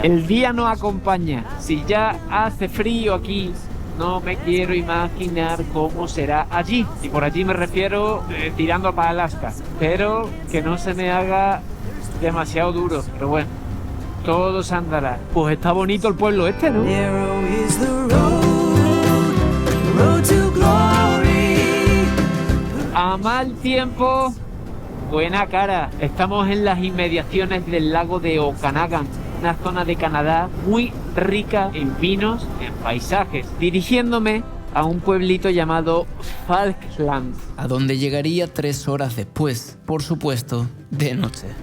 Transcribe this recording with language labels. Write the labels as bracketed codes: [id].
[es] El día nos acompaña. Si ya hace frío aquí, no me quiero imaginar cómo será allí. Y por allí me refiero tirando para Alaska. Pero que no se me haga demasiado duro. Pero bueno, todo se andará. Pues está bonito el pueblo este, ¿no? [en] Narrow is the road to glory. [es] A mal tiempo, buena cara. Estamos en las inmediaciones del lago de Okanagan, una zona de Canadá muy rica en vinos, en paisajes, dirigiéndome a un pueblito llamado Falklands, a donde llegaría 3 horas después, por supuesto, de noche.